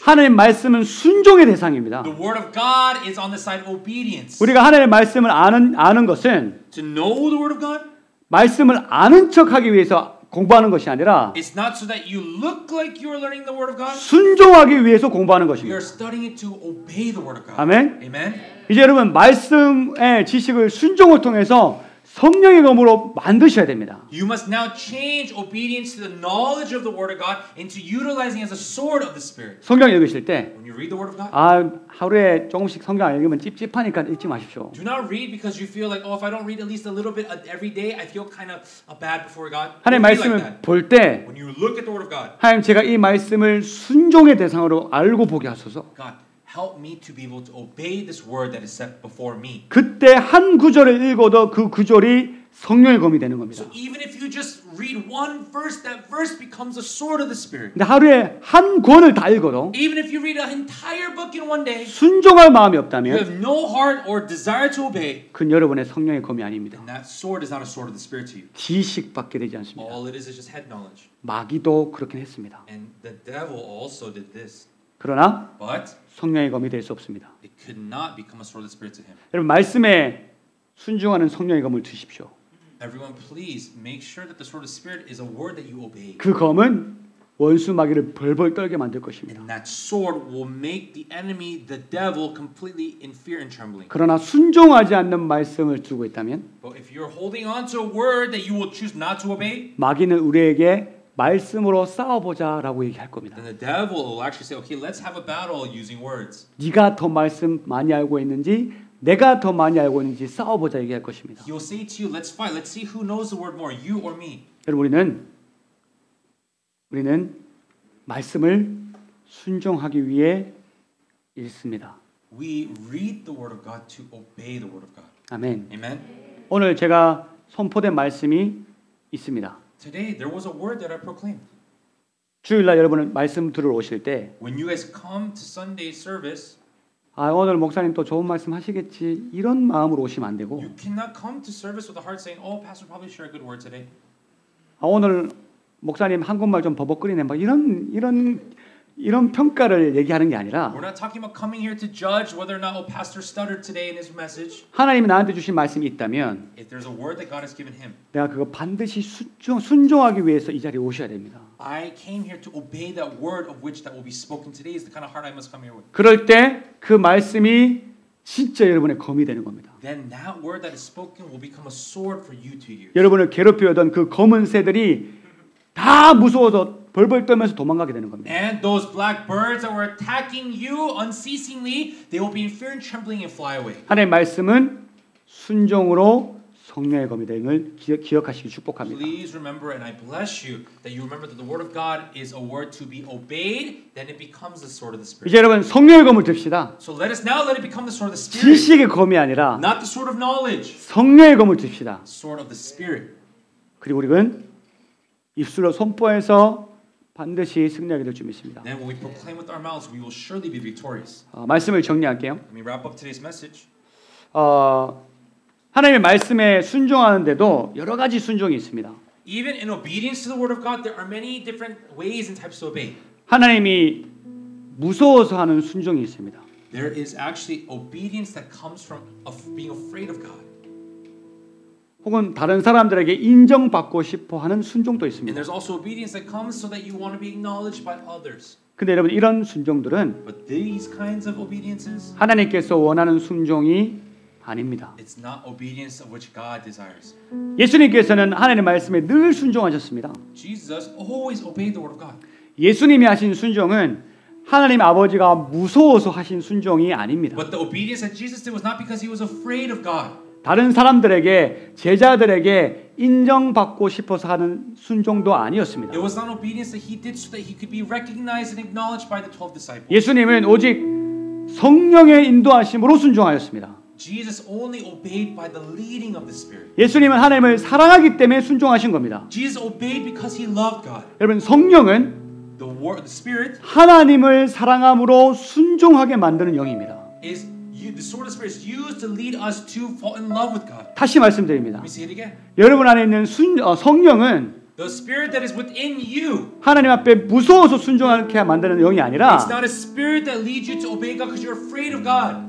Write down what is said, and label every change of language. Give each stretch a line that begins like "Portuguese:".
Korean: 하나님의 말씀은 순종의 대상입니다.
English: The word of God is on the side of obedience.
Korean: 우리가 하나님의 말씀을 아는 것은
English: To know the word of God,
Korean: 말씀을 아는 척하기 위해서 공부하는 것이 아니라
English: it's not so that you look like you are learning the word of God.
Korean: 순종하기 위해서 공부하는
English: We
Korean: 것입니다.
English: are studying it to obey the word of God.
Korean: 아멘.
English: Amen.
Korean: 이제 여러분 말씀의 지식을 순종을 통해서 성령의 검으로 만드셔야 됩니다.
English: You must now change obedience to the knowledge of the word of God into utilizing as a sword of the Spirit.
Korean: 성경 읽으실 때
English: When you read the word of God,
Korean: 하루에 조금씩 성경 안 읽으면 찝찝하니까 읽지 마십시오.
English: do not read because you feel like, oh, if I don't read at least a little bit every day, I feel kind of bad before God.
Korean: 하나님
English: Don't read like
Korean: 말씀을
English: that.
Korean: 볼 때
English: When you look at the word of God,
Korean: 하나님 제가 이 말씀을 순종의 대상으로 알고 보게 하소서.
English: God, help me to be able to obey this word that is set before me.
Korean: 그때 한 구절을 읽어도 그 구절이 성령의 검이 되는 겁니다.
English: So even if you just read one verse, that verse becomes a sword of the Spirit.
Korean: 근데 하루에 한 권을 다 읽어도
English: Even if you read an entire book in one day,
Korean: 순종할 마음이
English: you
Korean: 없다면
English: have no heart or desire to obey,
Korean: 그건 여러분의 성령의 검이 아닙니다.
English: then that sword is not a sword of the Spirit to you.
Korean: 지식밖에 되지 않습니다.
English: All it is just head knowledge.
Korean: 마귀도 그렇긴 했습니다.
English: And the devil also did this.
Korean: 그러나
English: But
Korean: 성령의 검이 될 수 없습니다.
English: it could not become a sword of the Spirit to him.
Korean: 여러분 말씀에 순종하는 성령의 검을 드십시오.
English: Everyone, please make sure that the sword of the Spirit is a word that you obey.
Korean: 그 검은 원수 마귀를 벌벌 떨게 만들 것입니다.
English: And that sword will make the enemy, the devil, completely in fear and trembling.
Korean: 그러나 순종하지 않는 말씀을 두고 있다면
English: But if you're holding on to a word that you will choose not to obey,
Korean: 마귀는 우리에게 말씀으로 싸워보자라고 얘기할 겁니다.
English: then the devil will actually say, okay, let's have a battle using words.
Korean: 네가 더 말씀 많이 알고 있는지 내가 더 많이 알고 있는지 싸워보자 얘기할 것입니다.
English: He will say to you, let's fight. Let's see who knows the word more, you or me.
Korean: 여러분 우리는 말씀을 순종하기 위해 읽습니다.
English: We read the word of God to obey the word of God.
Korean: 아멘.
English: Amen.
Korean: 오늘 제가 선포된 말씀이 있습니다.
English: Today there was a word that I proclaimed.
Korean: 주일날 여러분 말씀 들으러 오실 때
English: When you guys come to Sunday service,
Korean: 오늘 목사님 또 좋은 말씀 하시겠지 이런 마음으로 오시면 안 되고
English: you cannot come to service with a heart saying, "Oh, pastor probably share a good word today."
Korean: 오늘 목사님 한국말 좀 버벅거리네 막 이런 이런 평가를 얘기하는 게 아니라
English: We're not talking about coming here to judge whether or not pastor stuttered today in his message.
Korean: 하나님이 나한테 주신 말씀이 있다면
English: If there's a word that God has given him,
Korean: 내가 그거 반드시 순종하기 위해서 이 자리에 오셔야 됩니다.
English: I came here to obey that word of which that will be spoken today is the kind of heart I must come here with.
Korean: 그럴 때 그 말씀이 진짜 여러분의 검이 되는 겁니다.
English: Then that word that is spoken will become a sword for you to use.
Korean: 여러분을 괴롭히던 그 검은 새들이 다 무서워서 벌벌 떨면서 도망가게 되는 겁니다.
English: And those black birds that were attacking you unceasingly, they will be in fear and trembling and fly away.
Korean: 하나님의 말씀은 순종으로 성령의 검이 됨을 기억하시기 축복합니다.
English: Please remember, and I bless you, that you remember that the word of God is a word to be obeyed. Then it becomes the sword of the Spirit.
Korean: 이제 여러분 성령의 검을 듭시다.
English: So let us now let it become the sword of the Spirit.
Korean: 지식의 검이 아니라
English: Not the sword of knowledge.
Korean: 성령의 검을 듭시다.
English: Sword of the Spirit.
Korean: 그리고 우리는 입술로 선포해서 반드시 승리하게 될 줄 믿습니다.
English: Then when we proclaim with our mouths, we will surely be victorious.
Korean: 말씀을 정리할게요.
English: Let me wrap up today's message.
Korean: 하나님의 말씀에 순종하는데도 여러 가지 순종이 있습니다.
English: Even in obedience to the word of God, there are many different ways and types to obey.
Korean: 하나님이 무서워서 하는 순종이 있습니다.
English: There is actually obedience that comes from being afraid of God.
Korean: 혹은 다른 사람들에게 인정받고 싶어 하는 순종도
English: And
Korean: 있습니다.
English: there's also obedience that comes so that you want to be acknowledged by others.
Korean: 근데 여러분 이런 순종들은
English: But these kinds of obediences,
Korean: 하나님께서 원하는 순종이 아닙니다.
English: it's not obedience of which God desires.
Korean: 예수님께서는 하나님의 말씀에 늘 순종하셨습니다.
English: Jesus always obeyed the word of God.
Korean: 예수님이 하신 순종은 하나님 아버지가 무서워서 하신 순종이 아닙니다.
English: But the obedience that Jesus did was not because he was afraid of God.
Korean: 다른 사람들에게 제자들에게 인정받고 싶어서 하는 순종도 아니었습니다.
English: It was not obedience that he did so that he could be recognized and acknowledged by the 12 disciples.
Korean: 예수님은 오직 성령의 인도하심으로 순종하였습니다.
English: Jesus only obeyed by the leading of the Spirit.
Korean: 예수님은 하나님을 사랑하기 때문에 순종하신 겁니다.
English: Jesus obeyed because he loved God.
Korean: 여러분 성령은
English: The Spirit
Korean: 하나님을 사랑함으로 순종하게 만드는 영입니다.
English: is the sword of the Spirit is used to lead us to fall in love with God.
Korean: 다시 말씀드립니다.
English: Let me say it again.
Korean: 여러분 안에 있는 성령은
English: The Spirit that is within you.
Korean: 하나님 앞에 무서워서 순종하게 만드는 영이 아니라
English: It's not a spirit that leads you to obey God because you're afraid of God.